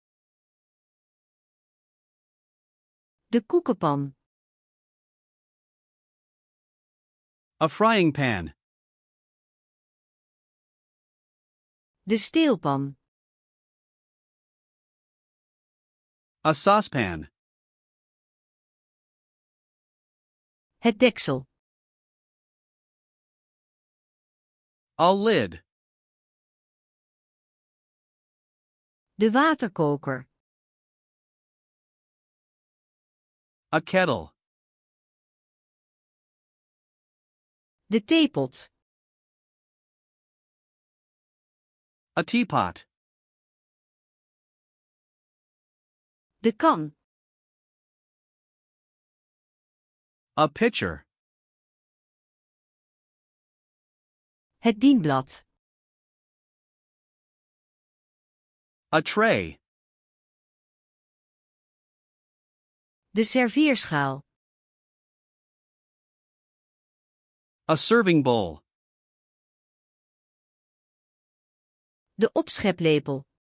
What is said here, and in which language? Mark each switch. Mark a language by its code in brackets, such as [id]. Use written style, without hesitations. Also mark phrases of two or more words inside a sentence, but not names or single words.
[nl] De koekenpan. [en] A frying pan. [nl] De steelpan. [en] A saucepan. [nl] Het deksel. [en] A lid. [nl] De waterkoker. [en] A kettle. [nl] De theepot. [en] A teapot. [nl] De kan. [en] A pitcher. [nl] Het dienblad. [en] A tray. [nl] De serveerschaal. [en] A serving bowl. [nl] De opscheplepel.